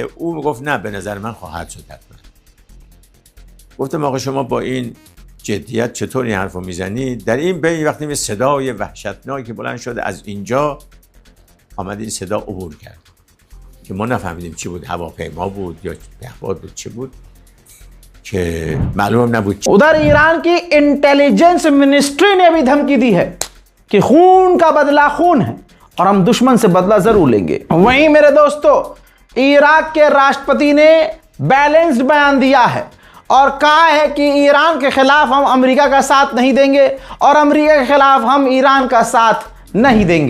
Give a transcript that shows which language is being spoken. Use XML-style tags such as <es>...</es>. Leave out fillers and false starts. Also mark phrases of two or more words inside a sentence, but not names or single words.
<fa>او میگفت نه، به نظر من خواهد شد حتما. گفتم آقا شما با این جدیت چطور این حرفو میزنید؟ در این بین وقتی می صدای وحشتناکی بلند شد از اینجا، آمد این صدا عبور کرد که ما نفهمیدیم چی بود، هواپیما بود یا پهپاد بود، چی بود که معلوم نبود.</fa> <hi>उधर ईरान की इंटेलिजेंस मिनिस्ट्री ने भी धमकी दी है कि खून का बदला खून है और हम दुश्मन से बदला जरूर लेंगे। वहीं मेरे दोस्तों, इराक के राष्ट्रपति ने बैलेंस्ड बयान दिया है और कहा है कि ईरान के खिलाफ हम अमेरिका का साथ नहीं देंगे और अमेरिका के खिलाफ हम ईरान का साथ नहीं देंगे।</hi>